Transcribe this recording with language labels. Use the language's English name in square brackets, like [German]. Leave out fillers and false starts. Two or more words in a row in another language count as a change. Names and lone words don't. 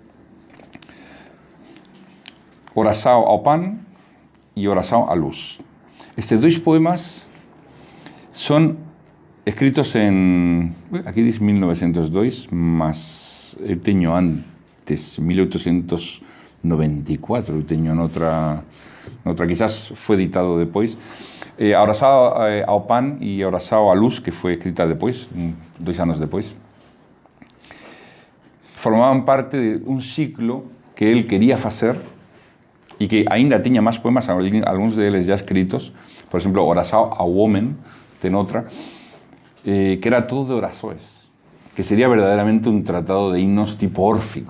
[Galician] Oração ao pan e oração á luz. Estes dois poemas son escritos aquí dice 1902, mas eu teño antes, 1894, eu teño noutra, quizás foi editado depois. A oração ao pan e a oração à luz, que foi escrita depois, 2 anos depois, formaban parte de un ciclo que ele quería facer e que aínda tiña máis poemas, algúns deles já escritos. Por exemplo, Oração ao Homem, ten outra, que era todo de orações, que sería verdadeiramente un tratado de himnos tipo órfico.